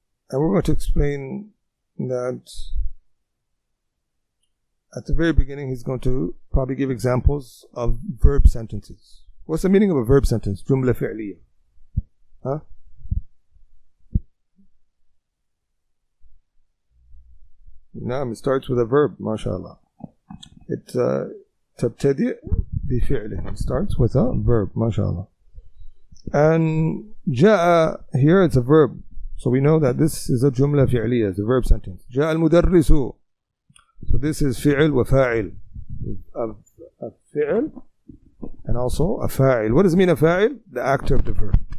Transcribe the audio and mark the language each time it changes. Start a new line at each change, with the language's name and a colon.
English: And we're going to explain that at the very beginning he's going to probably give examples of verb sentences. What's the meaning of a verb sentence? Jumla fi'liya. Huh? نعم, it starts with a verb, mashallah. It
Arabic: تبتدئ بفعله.
English: It starts with a verb, mashallah. And جاء here, it's a verb. So we know that this is a جملة فعلية, it's a verb sentence.
Arabic: جاء المدرس.
English: So this is
Arabic: فعل وفاعل.
English: A فعل and also a fa'il. What does it mean, a fa'il? The actor of the verb.